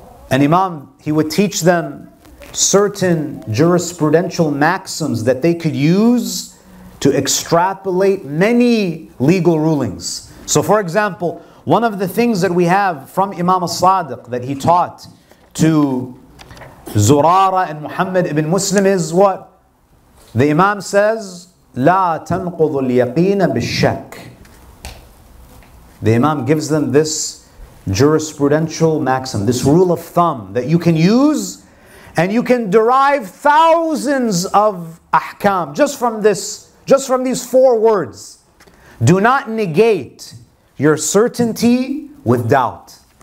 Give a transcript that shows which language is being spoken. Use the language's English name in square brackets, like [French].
[English] And Imam, he would teach them certain jurisprudential maxims that they could use to extrapolate many legal rulings. So for example, one of the things that we have from Imam Al-Sadiq that he taught to Zurara and Muhammad ibn Muslim is what? The Imam says, [Arabic] لا تنقض اليقين بالشك. [English] The Imam gives them this jurisprudential maxim, this rule of thumb that you can use and you can derive thousands of ahkam just from these 4 words. Do not negate your certainty with doubt.